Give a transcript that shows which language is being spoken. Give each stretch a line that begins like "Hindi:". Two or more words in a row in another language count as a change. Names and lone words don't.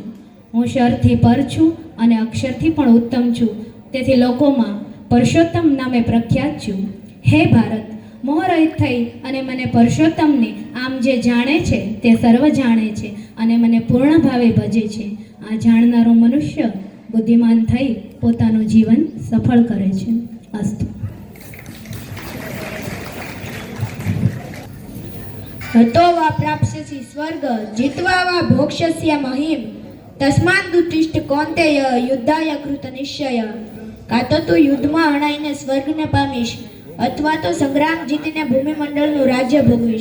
Gujarati: હું શરથી પર છું અને અક્ષરથી પણ ઉત્તમ છું, તેથી લોકોમાં પુરુષોત્તમ નામે પ્રખ્યાત છું. હે ભારત, મોહરહિત થઈ અને મને પુરુષોત્તમને આમ જે જાણે છે તે સર્વ જાણે છે અને મને પૂર્ણ ભાવે ભજે છે. આ જાણનારો મનુષ્ય બુદ્ધિમાન થઈ પોતાનું જીવન સફળ કરે છે. અસ્તુ.
Sanskrit: हतो वा प्राप्स्यसि स्वर्ग जित्वा वा भोक्ष्यसि महीम् तस्मादुत्तिष्ठ कौन्तेय युद्धाय कृतनिश्चय.
Gujarati: કાં તો તું યુદ્ધમાં હણાઈને સ્વર્ગને પામીશ અથવા તો સંગ્રામ જીતીને ભૂમિમંડળનું રાજ્ય ભોગવીશ.